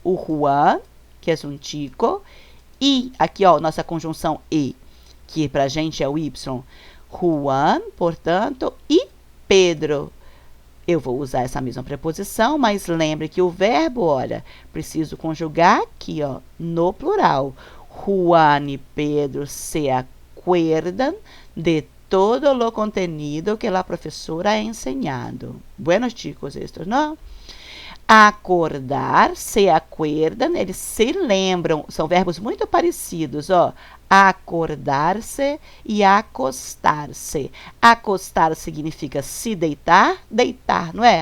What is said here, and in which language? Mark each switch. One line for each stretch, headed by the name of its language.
Portuguese: O Juan, que é um chico, e aqui, ó, nossa conjunção e, que pra gente é o Y. Juan, portanto, e Pedro. Eu vou usar essa mesma preposição, mas lembre que o verbo, olha, preciso conjugar aqui, ó, no plural.
Spanish: Juan e Pedro se acuerdan de todo lo contenido que la profesora ha enseñado. Buenos chicos estos,
Portuguese: não? Acordar, se acuerdan, eles se lembram, são verbos muito parecidos, ó. Acordar-se e acostar-se. Acostar significa se deitar, deitar, não é?